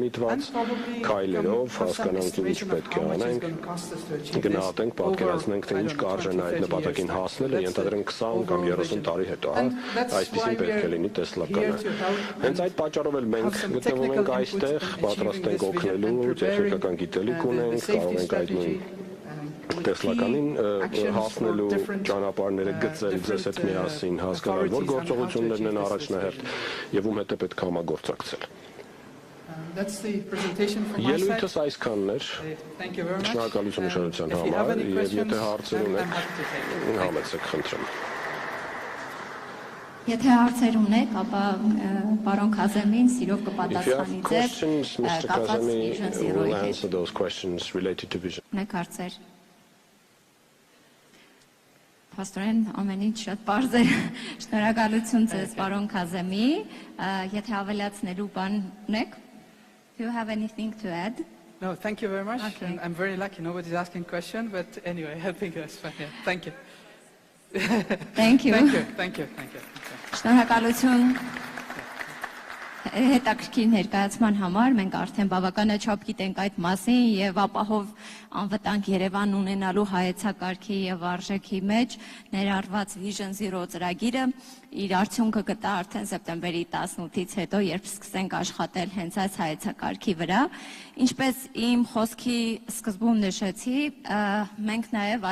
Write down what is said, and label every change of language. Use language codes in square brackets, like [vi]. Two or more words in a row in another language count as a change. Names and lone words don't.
[hy] միտված քայլերով, հասկանանք ինչ պետք է անենք, գնահատենք, պատկերացնենք, թե ինչ կարժենա այդ նպատակին հասնելը, ենթադրենք 20 կամ 30 տարի հետո, հա, այսպեսին պետք է լինի տեսլականը։ Հենց այդ պատճառով էլ մենք գտնվում ենք այստեղ, պատրաստ ենք օգնելու, տեխնիկական գիտելիք ունենք, կարող ենք այդ նույն տեսլականին հասնելու ճանապարհները գծել ձեզ հետ միասին հասկանալ, որ գործողություններն են առաջնահերթ եւ ում հետ է պետք է համագործակցել։ [en] That's the presentation from my side. [hy] Ելույթս այսքանն էր։ [en] Thank you very much. [hy] Շնորհակալություն ուշադրության [en] If you have [hy] համար [en] any [hy] եւ [en] questions, [hy] եթե հարցեր [en] I'm [hy] ունեք, [en] happy to take them. [hy] համեցեք, խնդրեմ։ Եթե հարցեր ունեք, ապա պարոն Քազեմին սիրով [en] If you [hy] կպատասխանի [en] have [hy] ձեզ [en] questions, Mr. [hy] կապված [en] Kazemi [hy] Vision [en] will [hy] Zero-ի հետ։ [en] answer those questions related to vision. [hy] Ունեք հարցեր։ Պաստորեն ամեն ինչ շատ པարզ է։ Շնորհակալություն ձեզ, պարոն Քազեմի։ Եթե ավելացնելու բան ունեք, [en] do you have anything to add? No, thank you very much. Okay. And I'm very lucky. Nobody's asking question, but anyway, I think that's fine. Yeah. Thank you. Thank you. Thank you. Thank you. Thank you. [hy] Շնորհակալություն հետաքրքիր ներկայացման համար, մենք արդեն բավականաչափ գիտենք այդ մասին եւ ապահով անվտանգ Երևան ունենալու հայեցակարգի եւ արժեքի մեջ ներառված Vision Zero ծրագիրը իր արդյունքը կտա արդեն սեպտեմբերի 18-ից հետո, երբ սկսենք աշխատել հենց այս հայեցակարգի վրա։ Ինչպես իմ խոսքի սկզբում նշեցի, մենք նաեւ